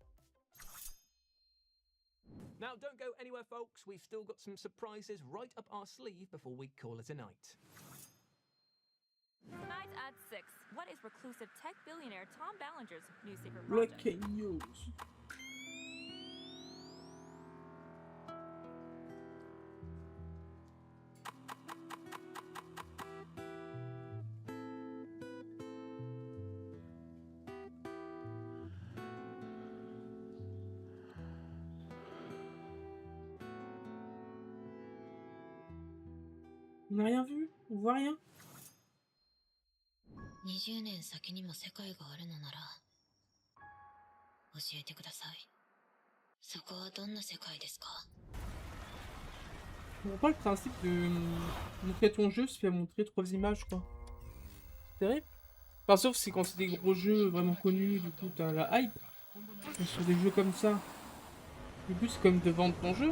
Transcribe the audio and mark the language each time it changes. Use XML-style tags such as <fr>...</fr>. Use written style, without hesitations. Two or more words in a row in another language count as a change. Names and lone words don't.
<en>Now, don't go anywhere, folks. We've still got some surprises right up our sleeve before we call it a night. Tonight at 6, what is reclusive tech billionaire Tom Ballinger's new secret project? Breaking news.</en> <fr>On n'a rien vu, on voit rien.</fr> <ja>20 年先にも世界があるのなら教えてください。そこはどんな世界ですか？</ja> <fr>Je comprends pas le principe de montrer ton jeu, se fait montrer 3 images quoi. C'est terrible. Enfin sauf c'est quand c'est des gros jeux vraiment connus, du coup t'as la hype. Mais sur des jeux comme ça, le but c'est quand même de vendre ton jeu.</fr>